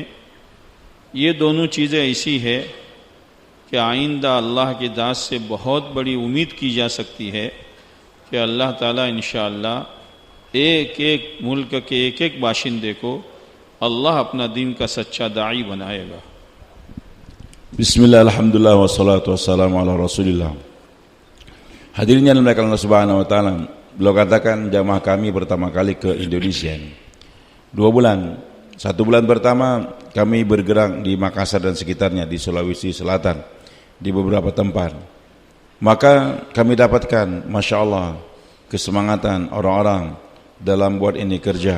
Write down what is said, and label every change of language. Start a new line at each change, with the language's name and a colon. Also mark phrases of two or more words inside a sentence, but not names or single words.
Urdu: یہ دونوں چیزیں ایسی ہے کہ آئندہ اللہ کی ذات سے بہت بڑی امید کی جا سکتی ہے کہ اللہ تعالیٰ انشاءاللہ ایک ایک ملک کے ایک ایک باشندے کو اللہ اپنا دین کا سچا داعی بنائے گا۔
Arabic: بسم اللہ، الحمدللہ والصلاة والسلام علی رسول اللہ۔
Indonesian: Hadirin yang dimuliakan
Arabic: الله سبحانه و تعالى,
Indonesian: beliau katakan jamaah kami pertama kali ke Indonesia ini 2 bulan. 1 bulan pertama kami bergerak di Makassar dan sekitarnya, di Sulawesi Selatan, di beberapa tempat. Maka kami dapatkan
Arabic: ما شاء الله
Indonesian: kesemangatan orang-orang dalam buat ini kerja.